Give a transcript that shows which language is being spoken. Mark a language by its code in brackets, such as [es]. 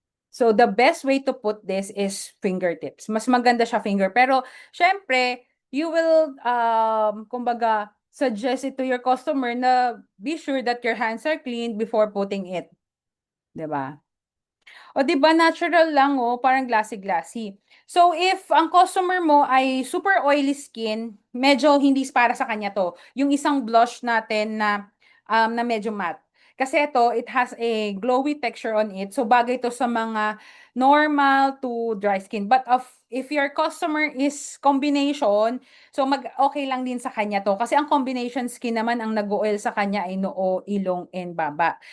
[en] So the best way to put this is fingertips. [tl] Mas maganda siya [en] finger. [tl] Pero syempre, [en] you will kumbaga suggest it to your customer na be sure that your hands are clean before putting it, 'di ba? [tl] O 'di ba natural lang oh, parang glassy-glassy. So if ang customer mo ay super oily skin, medyo hindi para sa kanya 'to. Yung isang blush natin na medyo matte. Kasi ito, [en] it has a glowy texture on it. [tl] So bagay to sa mga normal to dry skin. [en] But if your customer is combination, so okay [tl] lang din sa kanya to. Kasi ang combination skin naman ang nag-oil sa kanya ay noo, ilong, and baba.